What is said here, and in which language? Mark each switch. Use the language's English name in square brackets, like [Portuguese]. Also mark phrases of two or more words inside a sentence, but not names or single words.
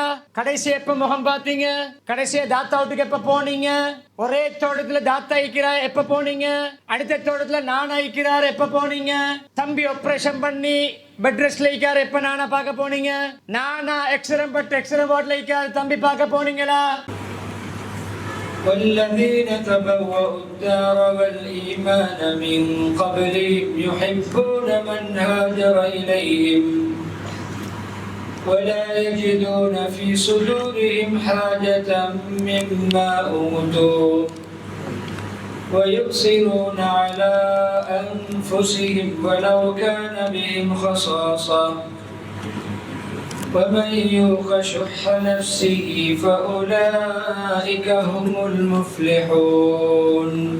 [Tamil] கடைசி எப்ப முகம் பார்த்தீங்க? கடைசியா தாத்தா வீட்டுக்கு எப்ப போனீங்க? ஒரே தோட்டத்துல தாத்தா ஐக்கிறார் எப்ப போனீங்க? அடுத்த தோட்டத்துல நான் ஐக்கிறார் எப்ப போனீங்க? தம்பி ஆபரேஷன் பண்ணி பெட் ரெஸ்ட்ல ஐக்கார் எப்ப நானா பார்க்க போனீங்க? நானா எக்ஸ்ரே வார்ட்ல ஐக்கார் தம்பி பார்க்க போனீங்களா? [Arabic] والذين تبوأوا الدار والإيمان من قبلهم يحبون من هاجر إليهم ولا يجدون في صدورهم حاجة مما أوتوا ويؤثرون على أنفسهم ولو كان بهم خصاصة ومن يوق شح نفسه فأولئك هم المفلحون.